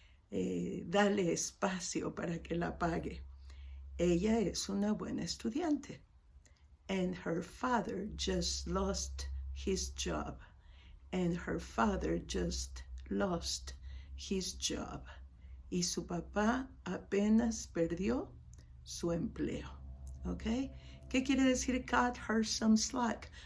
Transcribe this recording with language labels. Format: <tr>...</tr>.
<es>Dale espacio para que la pague. Ella es una buena estudiante.</es> <en>And her father just lost his job. And her father just lost his job.</en> <es>Y su papá apenas perdió su empleo. ¿Ok? ¿Qué quiere decir</es> <en>cut her some slack?</en>